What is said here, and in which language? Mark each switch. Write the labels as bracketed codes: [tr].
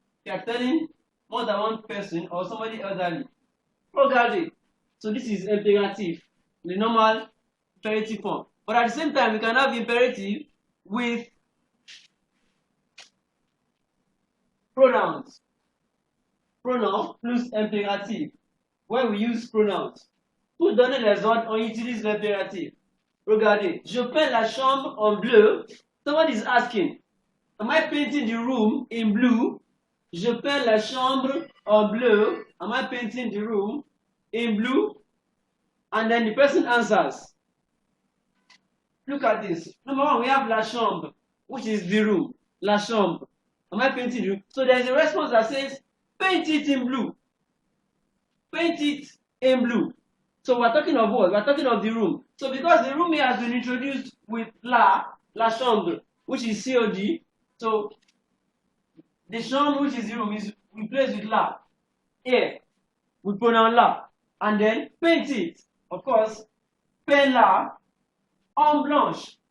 [en] You are telling more than one person or somebody elderly. [fr] Regardez. [en] So this is imperative, the normal imperative form. But at the same time, we can have imperative with pronouns. [fr] Pronom plus impératif. [en] When we use pronouns. [fr] Pour donner les ordres, on utilise l'impératif. Regardez, je peins la chambre en bleu. [en] Someone is asking, am I painting the room in blue? [fr] Je peins la chambre en bleu. [en] Am I painting the room in blue? And then the person answers. Look at this. Number one, we have la chambre, which is the room. La chambre. Am I painting the room? So there's a response that says, paint it in blue. Paint it in blue. So we're talking of what? We're talking of the room. So because the room here has been introduced with la chambre, which is COD, so the chambre, which is the room, is replaced with la. Here, we pronoun la. And then paint it. Of course, [fr] peint la en blanche.